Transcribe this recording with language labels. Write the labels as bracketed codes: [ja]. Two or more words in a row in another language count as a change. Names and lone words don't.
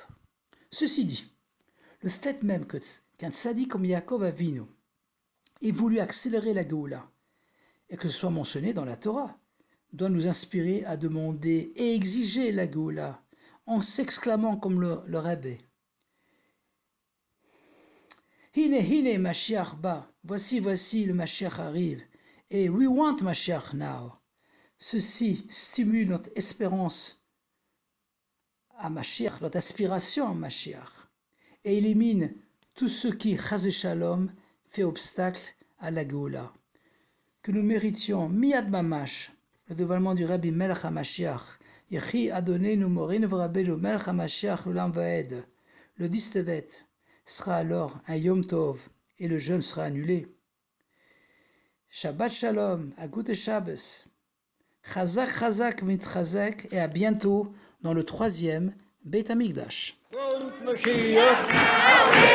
[fr] Ceci dit, le fait même qu'un tzaddik comme Yaakov Avinu ait voulu accélérer la Géoula et que ce soit mentionné dans la Torah doit nous inspirer à demander et exiger la Géoula en s'exclamant comme le Rabbi. [he] הנה, הנה, משיח בא. [fr] Voici, voici, le Mashiach arrive. [en] Et we want Mashiach now. [fr] Ceci stimule notre espérance à Mashiach, notre aspiration à Mashiach. Et élimine tout ce qui, [he] חס שלום, [fr] fait obstacle à la Géoula. Que nous méritions, [he] מיד ממש, [fr] le dévoilement du [he] רבי מלך המשיח, יחי אדוננו מורנו ורבנו מלך המשיח לעולם ועד. [fr] Le 10 Tevet sera alors un [he] יום טוב [fr] et le jeûne sera annulé. [he] שבת שלום, [yi] א גוט שבת. [he] חזק חזק מתחזק [fr] et à bientôt dans le 3e Beit HaMikdash.